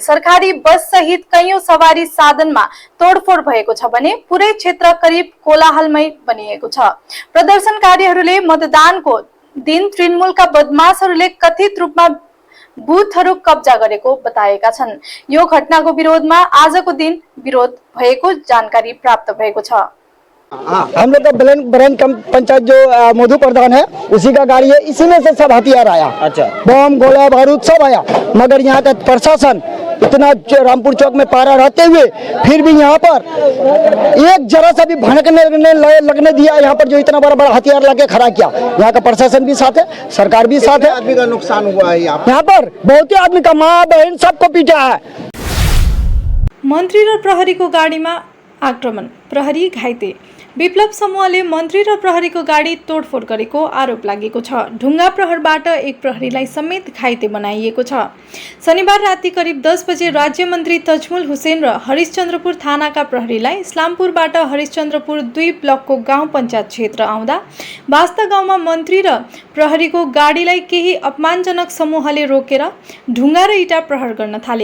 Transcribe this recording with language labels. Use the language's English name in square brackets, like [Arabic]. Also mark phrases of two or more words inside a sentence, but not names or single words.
[Nepali] सरकारी बस सहित कैयौं सवारी साधनमा तोडफोड भएको छ भने पुरै क्षेत्र करिब कोलाहलमय बनिएको छ। प्रदर्शनकारीहरूले मतदानको दिन तृणमूलका बदमाशहरूले कथित रूपमा बुथहरू कब्जा गरेको बताएका छन्। यो घटनाको विरोधमा आजको दिन विरोध भएको जानकारी प्राप्त भएको छ। [Hindi] हम लोग का बरन पंचायत जो मधु प्रधान है उसी का गाड़ी है, इसी में से सब हथियार आया। अच्छा, बम गोला बारूद सब आया, मगर यहाँ का प्रशासन इतना रामपुर चौक में पारा रहते हुए फिर भी यहाँ पर एक जरा सा भी भड़कने लगने दिया। यहाँ पर जो इतना बड़ा हथियार लगे खड़ा किया, यहाँ का प्रशासन भी साथ है, सरकार भी साथ है। आदमी का नुकसान हुआ है यहाँ पर, बहुत ही आदमी का माँ बहन सबको पीटा है। [Nepali] मन्त्री र प्रहरीको गाडीमा आक्रमण, प्रहरी घाइते। विप्लव समूहले मन्त्री र प्रहरीको गाडी तोडफोड गरेको आरोप लागेको छ। ढुङ्गा प्रहारबाट एक प्रहरीलाई समेत घाइते बनाइएको छ। शनिबार राति करिब 10 बजे राज्य मन्त्री तजमुल हुसेन र हरिश्चन्द्रपुर थानाका प्रहरीलाई इस्लामपुरबाट हरिश्चन्द्रपुर 2 ब्लकको गाउँ पञ्चायत क्षेत्र आउँदा वास्ता गाउँमा मन्त्री र प्रहरीको गाडीलाई केही अपमानजनक समूहले रोकेर ढुङ्गा र इँटा प्रहार गर्न थाले।